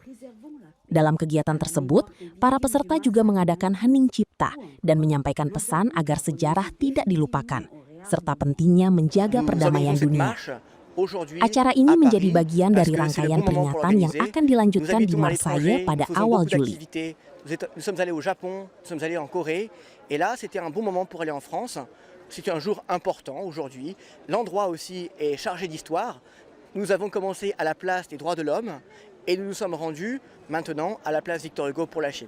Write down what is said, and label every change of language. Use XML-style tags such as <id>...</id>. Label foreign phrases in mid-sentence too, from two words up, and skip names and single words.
<id>Dalam kegiatan tersebut, para peserta juga mengadakan hening cipta dan menyampaikan pesan agar sejarah tidak dilupakan, serta pentingnya menjaga perdamaian dunia. Acara ini menjadi bagian dari rangkaian peringatan yang akan dilanjutkan di Marseille pada awal Juli.</id> <fr>Nous sommes allés au Japon, nous sommes allés en Corée, et là c'était un bon moment pour aller en France. C'est un jour important aujourd'hui. L'endroit aussi est chargé d'histoire. Nous avons commencé à la place des droits de l'homme et nous nous sommes rendus maintenant à la place Victor Hugo pour la Chine.</fr>